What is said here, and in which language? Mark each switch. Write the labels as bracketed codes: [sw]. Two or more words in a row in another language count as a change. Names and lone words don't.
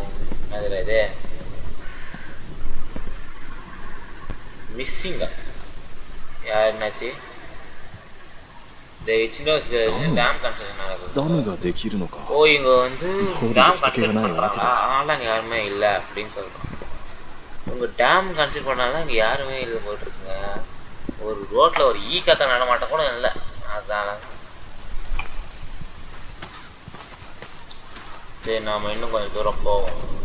[ta] அதில் இது மிஸ்ஸிங்கா யார் என்னாச்சு? இந்த இச்சினோஸ் [en] dam construction [ta] நடக்குது. [ja] ダムができるのか。 [ta] ஓ இங்க வந்து ஒரு டேம் இடத்துக்கே கன்ஸ்ட்ரக்ஷன் வேணா பண்றாங்க, இறக்குது. அதனால அங்க யாருமே இல்லை அப்படின்னு சொல்றோம். உங்கள் [en] dam consider [ta] பண்ணாலும் இங்கே யாருமே இல்லை போட்டிருக்குங்க. ஒரு ரோட்டில் ஒரு காத்த நடமாட்டம் கூட இல்லை. அதான் சரி, நாம் இன்னும் கொஞ்சம் தூரம் போவோம்.